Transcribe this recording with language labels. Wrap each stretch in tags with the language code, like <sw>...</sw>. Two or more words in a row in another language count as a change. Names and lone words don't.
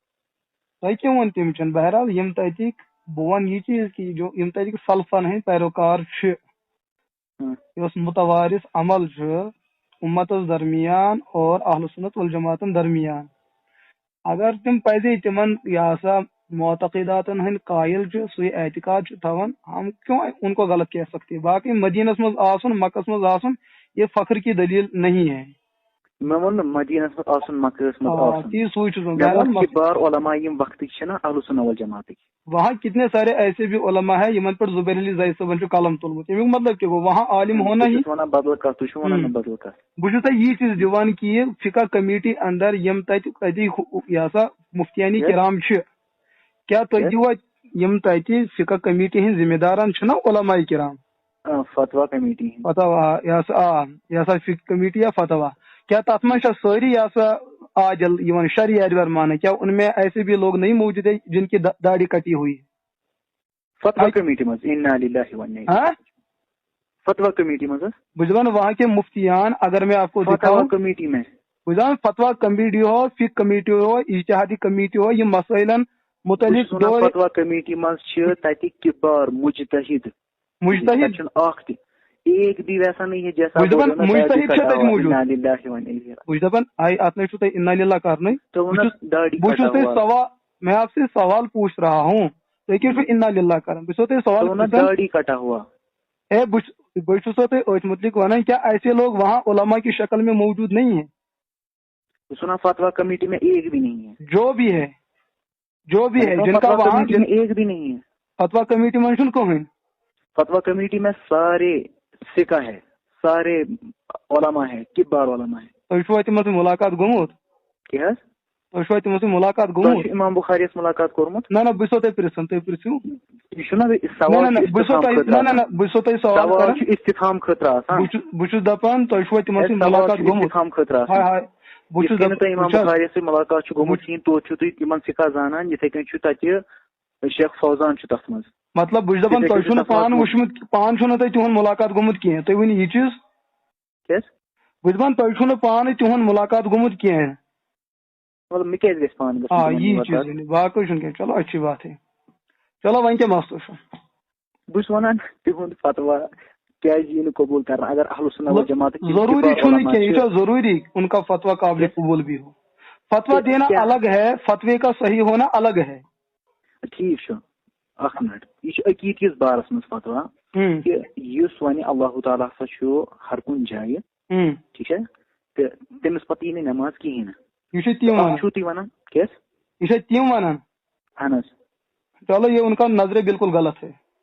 <ks>تۄہہِ کیٛاہ ووٚن تٔمۍ چھُنہٕ بہرحال یِم تتِکۍ بہٕ وَنہٕ یہِ چیٖز کہِ یِم تتِکۍ سلفن ہٕنٛدۍ پیروکار چھِ یۄس متوارث عمل چھُ اُمتس درمیان اور اہلُ سُنت والجماعتن درمیان اگر تِم پزے تِمن یہِ ہسا معتقداتن ہٕنٛدۍ قٲیِل چھِ سُے اعتقاد چھِ تھاوان</ks> <ur>ہم کیوں ان کو غلط کہہ سکتے.</ur> <ks>باقی مدینس منٛز آسُن مکس منٛز آسُن</ks> <ur>یہ فخر کی دلیل نہیں ہے.</ur> <ks>مےٚ ووٚن نہٕ مدیٖنس منٛز آسُن مکہس منٛز آسُن سُے چھُس بار علما یِم وقتٕکۍ چھِنہ اہلُ سُنہ والجماعتٕکۍ</ks> <ur>وہاں کتنے سارے ایسے بھی علما ہے</ur> <ks>یمن پر زبیر علی زاہد صٲبن چھُ قلم تُلمُت تمیُک مطلب کیٛاہ گوٚو</ks> <ur>وہاں عالم ہونا ہی</ur> <ks>ونان بدل کتھ تُہۍ چھِو ونان بدل کتھ. بہٕ چھُس تۄہہِ یی چیٖز دِوان کہِ فقہ کمیٹی اندر یِم تتہِ یہِ ہسا مفتیانی کرام چھِ کیٛاہ تُہۍ دِوا یِم تتہِ فقہ کمیٹی ہٕنٛدۍ ذمہ دارن چھِنہ علماء کرام فتوا کمیٹی فتوا یہ ہسا فقہ کمیٹی یا فتوا کیا تتھ منٛز چھا سٲری یہ ہسا عادل یِوان شرعی اعتبار مانے</ks> <ur>کیا ان میں ایسے بھی لوگ نہیں موجود ہیں جن کی داڑھی کٹی ہوئی</ur> <ks>فتوا کمیٹی منٛز</ks> <ar>اِنّا لِلّٰہِ و اِنّا اِلَیْهِ</ar> <ks>فتوا کمیٹی منٛز</ks> <ur>بجوان وہاں کے مفتیان اگر میں آپ کو دکھاؤں کمیٹی میں بجوان فتوا کمیٹی ہو فقہ کمیٹی ہو اجتہادی کمیٹی ہو یہ مسائلن متعلق</ur> <ks>فتوا کمیٹی منٛز چھِ تتہِ کِبار مجتہد چھُنہٕ اکھ تہِ</ks> <ur>ایک بھی ویسا نہیں ہے جیسا</ur> <ks>اتنے چھُو تۄہہِ</ks> <ar>اِنّا لِلّٰہ</ar> <ks>کرنے بہٕ چھُس تۄہہِ سوال</ks> <ur>میں آپ سے سوال پوچھ رہا ہوں</ur> <ks>تُہۍ کیٛاہ چھُو</ks> <ar>اِنّا لِلّٰہ</ar> <ks>کران بہٕ چھُسو تۄہہِ سوال</ks> <ur>داڑھی کٹا ہوا</ur> <ks>بہٕ چھُسو تۄہہِ أتھۍ متعلق ونان</ks> <ur>کیا ایسے لوگ وہاں علماء کی شکل میں موجود نہیں ہیں سنا فتوا کمیٹی میں ایک بھی نہیں ہے. جو بھی ہے جن کا وہاں کمیٹی میں ایک بھی نہیں ہے. فتوا کمیٹی منشن کو ہے. فتوا کمیٹی میں سارے سکہ ہے, سارے علماء ہے, کبار علماء ہے.</ur> <ks>تُہۍ تِمن سۭتۍ ملاقات گوٚمُت؟ کیٛاہ حظ؟ تُہۍ تِمن سۭتۍ ملاقات تۄہہِ گوٚمُت؟ چھُ اِمام بُخاریَس مُلاقات کوٚرمُت؟ نہ بہٕ چھُسو تۄہہِ پرٕژھان, تُہۍ پرٕژھِو. یہِ چھُنہ سوال چھُ استفام خٲطرٕ آسان. بہٕ چھُسو تۄہہِ سوال سوال کران. چھُ استفام خٲطرٕ آسان. بہٕ چھُس دپان تۄہہِ چھُوا تِمن سۭتۍ ملاقات گوٚمُت؟ استفام خٲطرٕ آسان. ہاے بہٕ چھُس یِتھ کٔنۍ تۄہہِ اِمام بُخاریَس سۭتۍ مُلاقات چھُ گوٚمُت کِہیٖنۍ, توتہِ چھُو تُہۍ تِمن سِکا زانان, یِتھٕے کٔنۍ چھُ تَتہِ شیخ فوزان چھُ تَتھ منٛز. مطلب بہٕ چھُس دپان تۄہہِ چھُو نہٕ پانہٕ وٕچھمُت, پانہٕ چھُو نہٕ تۄہہِ تِہُنٛد مُلاقات گوٚمُت کینٛہہ, تُہۍ ؤنِو یہِ چیٖز. کیٛاہ حظ؟ بہٕ چھُس دپان تۄہہِ چھُو نہٕ پانہٕ تِہُنٛد مُلاقات گوٚمُت کینٛہہ. مطلب مےٚ کیٛازِ گژھِ پانہٕ گژھُن یی چیٖز باقٕے چھُنہٕ کینٛہہ.</ks> <ur>چلو اچھی بات ہے.</ur> <ks>چلو وۄنۍ کیٛاہ مسلہٕ چھُ؟ بہٕ چھُس وَنان تِہُنٛد فتوا کیٛازِ یی نہٕ قبوٗل کرنہٕ اگر اہل سنت والجماعت ضروٗری چھُنہٕ کینٛہہ,</ks> <ur>یہ تو ضروٗری ان کا فتوا قابل قبول بھی ہو. فتوا دینا الگ ہے, فتوے کا صحیح ہونا الگ ہے.</ur> <ks>ٹھیک چھُ, اکھ منٹ, یہ چھُ عقیٖد کِس بارس منٛز فتوا کہِ یُس وَنہِ اللہ تعالیٰ ہسا چھُ ہر کُنہِ جایہِ, ٹھیٖک چھا, تہٕ تٔمِس پتہٕ یی نہٕ نٮ۪ماز کِہیٖنۍ نہٕ. یہ چھُ تِم ونان. چھُو تُہۍ وَنان کیٛاہ؟ یہ چھِ تِم ونان. اہن حظ.</ks> <ur>چلو یہ ان کا نظریہ بالکل غلط ہے.</ur>